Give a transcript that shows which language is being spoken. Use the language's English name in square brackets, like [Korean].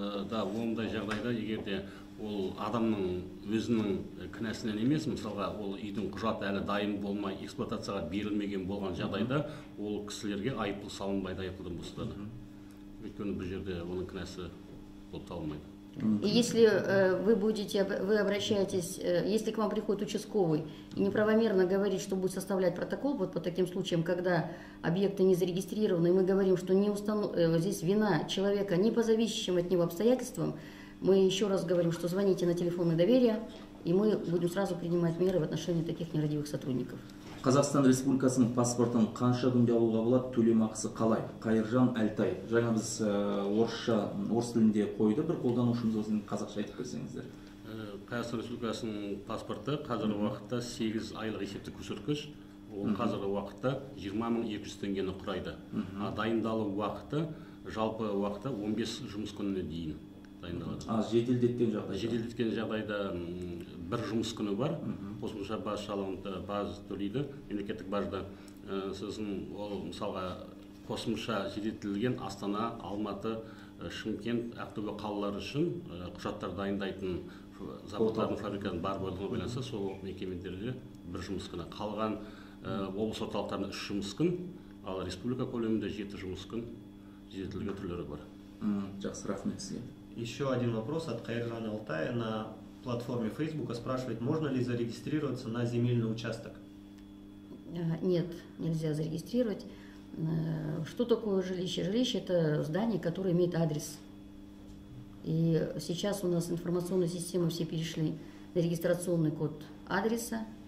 [Kazakh] Да, ондай жағдайда егерде ол адамның өзінің кінәсінен емес, мысалға ол үйдің құжаты әлі дайын болмай эксплуатацияға берілмеген болған жағдайда ол кісілерге айыппұл салынбайды, айыппұлдан босатады. Өйткені бұл жерде оның кінәсі болып табылмайды. [Russian] И если вы обращаетесь, если к вам приходит участковый и неправомерно говорит, что будет составлять протокол, вот по таким случаям, когда объекты не зарегистрированы, и мы говорим, что здесь вина человека не по зависящим от него обстоятельствам, мы еще раз говорим, что звоните на телефоны доверия, и мы будем сразу принимать меры в отношении таких нерадивых сотрудников. [Kazakh] Қазақстан Республикасының паспортын қанша күнде алуға болады, төлемақысы қалай? Қайыржан Әлтай. Жаңа біз орыс тілінде қойды, бір қолданушымыз осыны қазақша айтып берсеңіздер. Қазақстан Республикасының паспорты қазіргі уақытта 8 айлық есептік көрсеткіш, ол қазіргі уақытта 20.200 теңгені құрайды. Дайындалу уақыты, жалпы уақыты 15 жұмыс күніне дейін дайындалады. Жеделдеткен жағдайда? Жеделдеткен жағдайда бір жұмыс күні бар, қосымша баж төлейді, мемлекеттік бажда. Сіздің ол мысалға қосымша жеделдетілген Астана, Алматы, Шымкент, Ақтөбе қалалары үшін құжаттар дайындайтын заводтардың, фабриканың бар болуына байланысты сол мекемелерде бір жұмыс күні. Қалған облыс орталықтарында 3 жұмыс күн, ал республика көлемінде 7 жұмыс күн жеделдетілген түрлері бар. Жақсы, рахмет сізге. [Russian] Еще один вопрос от Қайыржана Алтая на платформе Facebook спрашивает, можно ли зарегистрироваться на земельный участок? Нет, нельзя зарегистрировать. Что такое жилище? Жилище – это здание, которое имеет адрес. И сейчас у нас информационные системы все перешли на регистрационный код адреса.